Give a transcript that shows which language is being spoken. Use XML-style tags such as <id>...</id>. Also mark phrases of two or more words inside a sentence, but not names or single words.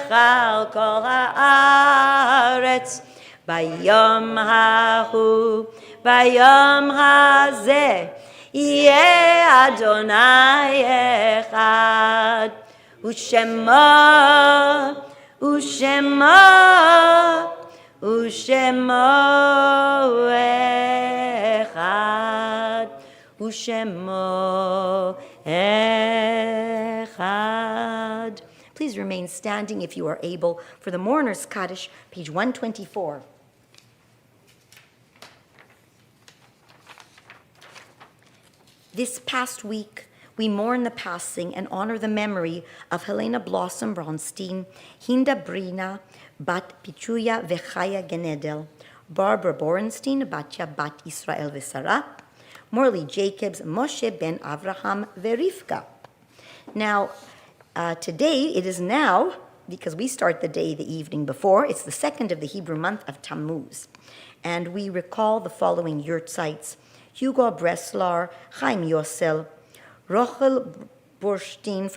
<he>על כל הארץ, ביום ההוא, ביום הזה, יהיה אדוני אחד, ושמו אחד, ושמו אחד.</he> <en>Please remain standing if you are able for the Mourner's Kaddish, page 124. This past week, we mourn the passing and honor the memory of Helena Blossom Bronstein, Hinda Brina, Bat Pichuya Vechaya Genedel, Barbara Borenstein, Batya Bat Israel Vesara, Morley Jacobs, Moshe Ben Avraham Verivka. Now, today, it is now, because we start the day the evening before, it's the second of the Hebrew month of Tammuz. And we recall the following yurtzites: Hugo Breslar, Chaim Yosel, Rochel Burstein from</en>